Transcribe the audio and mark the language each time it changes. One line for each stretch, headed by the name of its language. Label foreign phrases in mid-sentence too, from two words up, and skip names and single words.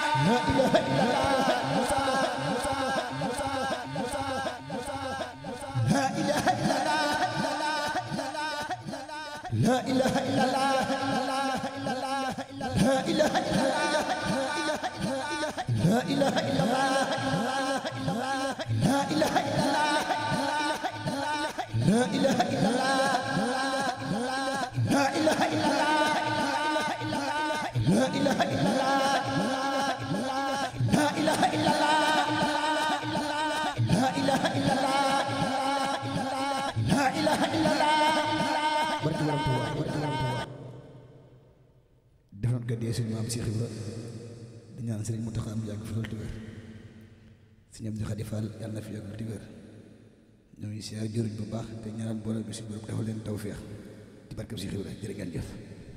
Arabic: لا إله إلا الله لا إله إلا الله لا إله إلا الله لا إله إلا الله لا إله إلا الله لا إله إلا الله لا إله إلا الله لا إله إلا الله لا إله إلا الله لا إله إلا الله
Wolof: barki Borom Tuuba barki Borom Tuuba defoon ko dee suñu maam Cheikh Ibra di ñaan Sëriñ Mountakha mu yàgg fi loolu di wér Sëriñ Abdou Khadi Fall yàlla na fi yàgg di wér ñoo ngi siyaar jëriñ bu baax te ñaanal boole bi si borom defal leen tawfeex ci barkeb Cheikh Ibra jërë ngeen jëf